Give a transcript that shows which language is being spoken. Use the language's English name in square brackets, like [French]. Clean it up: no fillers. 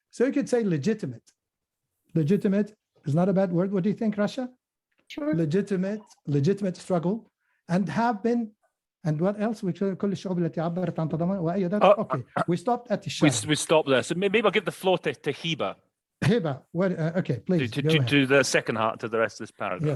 [English] So you could say legitimate. Legitimate is not a bad word. What do you think, Rasha? Sure. Legitimate struggle, and have been. And what else? [Arabic] كل الشعوب التي عبرت عن تضامن وأيدت. [English] Okay, we stopped at the we stopped there. So maybe I'll give the floor to Hiba. Hiba, what? Okay, please go ahead. To the second part, to the rest of this paragraph.